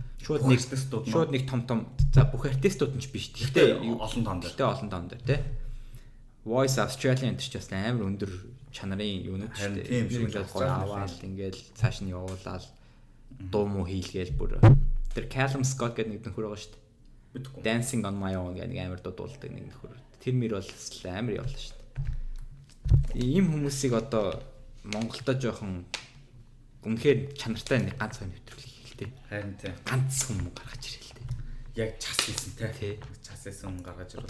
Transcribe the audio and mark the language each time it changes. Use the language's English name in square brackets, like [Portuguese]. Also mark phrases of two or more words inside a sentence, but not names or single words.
[Mongolian] Шууд нэг том за бүх артистууд нь ч биш. Гэхдээ олон тоон дээр. Гэхдээ олон тоон дээр тий. Voice Australia энэ ч бас амар өндөр чанарын юунууд шүү дээ. Ингээд гоё аваад ингээд цааш нь явуулаад дуу муу хийлгээл бүр тэр Callum Scott гэдэг нэг нөхөр байгаа шүү дээ. Мэдгүй. Dancing on my own гэдэг нэг амар дуулдаг нэг нөхөр. Тэр мөр бол амар явлаа шүү дээ. Ийм хүмүүсийг одоо Монголда жоохон үнэхээр чанартай нэг ганц хоёр нэвтрүүлэх хэрэгтэй. Харин тийм. Ганц хүн гаргаж ирээ л дээ. Яг час хийсэн тий. Час хийсэн хүн гаргаж ирээ.